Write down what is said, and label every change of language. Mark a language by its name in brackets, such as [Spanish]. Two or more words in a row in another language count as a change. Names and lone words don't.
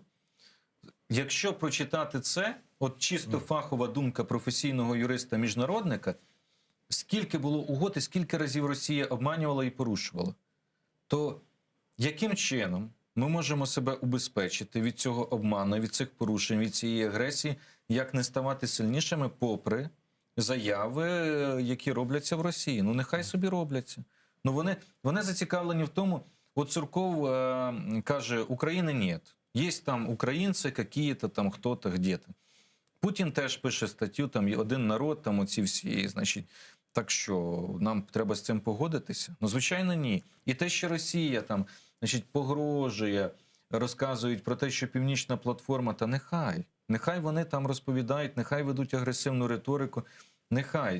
[Ukrainian] Якщо прочитати це, от чисто фахова думка професійного юриста-міжнародника, скільки було угод і скільки разів Росія обманювала і порушувала, то яким чином ми можемо себе убезпечити від цього обману, від цих порушень, від цієї агресії, як не ставати сильнішими попри заяви, які робляться в Росії? Ну, нехай собі робляться. Ну, вони зацікавлені в тому, от Сурков каже, України нет. [Russian] Есть там українці, какие-то там, хто-то, где-то. [Ukrainian] Путін теж пише статтю, там один народ, там оці всі, значить, так що нам треба з цим погодитися? Ну, звичайно, ні. І те, що Росія там значить, погрожує, розказують про те, що Північна платформа, та нехай вони там розповідають, нехай ведуть агресивну риторику, нехай.